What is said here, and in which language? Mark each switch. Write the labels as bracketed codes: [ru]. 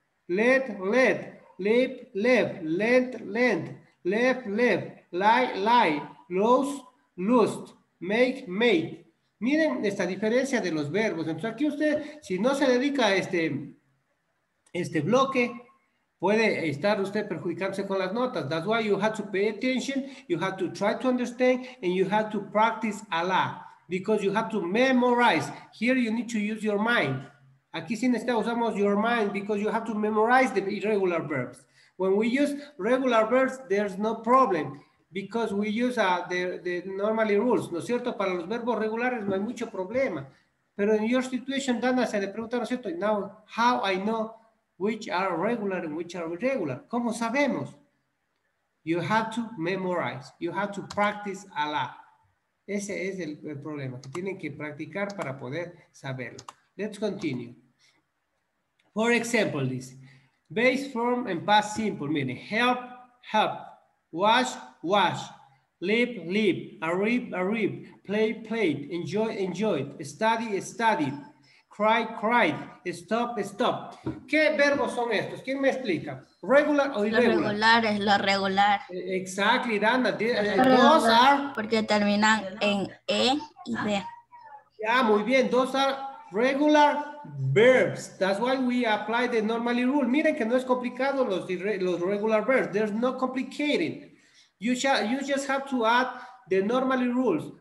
[en] Let, led. Leap, left. Lent, lent. Left, left. Lie, lie. Lose, lost. Make, made. [es] Miren esta diferencia de los verbos. Entonces aquí usted, si no se dedica a este bloque, puede estar usted perjudicándose con las notas. [en] That's why you have to pay attention, you have to try to understand, and you have to practice a lot. Because you have to memorize. Here you need to use your mind. [es] Aquí sí usamos [en] your mind because you have to memorize the irregular verbs. When we use regular verbs, there's no problem. Because we use the normally rules, [es] ¿no es cierto? Para los verbos regulares no hay mucho problema. Pero en [en] your situation, [es] Dana se le pregunta, ¿no es cierto? [en] Now, how I know which are regular and which are irregular? [es] ¿Cómo sabemos? [en] You have to memorize. You have to practice a lot. [es] Ese es el problema, que tienen que practicar para poder saberlo. [en] Let's continue. For example, this. Base form and past simple, meaning help, help. Wash, wash, live, live, arrive, arrive, play, played, enjoy, enjoyed, study, studied, cry, cried, stop, stop. [es] ¿Qué verbos son estos? ¿Quién me explica? ¿Regular o irregular? Lo regular es lo regular. [en] Exactly, Dana. Those are... [es] Porque terminan en E y D. [en] Yeah, [es] muy bien. [en] Those are regular verbs. That's why we apply the normally rule. [es] Miren que no es complicado los regular verbs. [en] There's no complicated. You just have to add the normally rules.